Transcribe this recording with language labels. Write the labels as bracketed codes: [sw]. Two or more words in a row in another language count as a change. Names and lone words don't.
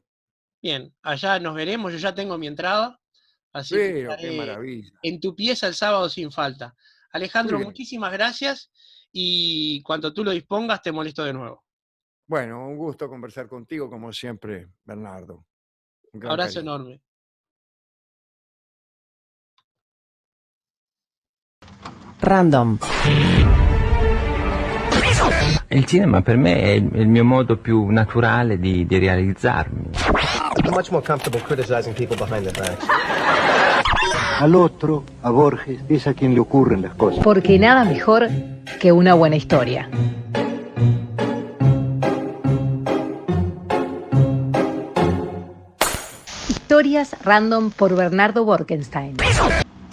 [es] Bien, allá nos veremos, yo ya tengo mi entrada, así que Pero qué estaré maravilla. en tu pieza el sábado sin falta. Alejandro, Muy bien. muchísimas gracias y cuando tú lo dispongas te molesto de nuevo. Bueno, un gusto conversar contigo, como siempre, Bernardo. Un gran Abrazo cariño. enorme. Random. [it] Il cinema per me è il mio modo più naturale di realizzarmi. [en] I'm much more comfortable criticizing people behind their backs. [es] Al otro, a Borges, es a quien le ocurren las cosas. Porque nada mejor que una buena historia. Historias random por Bernardo Borkenstein.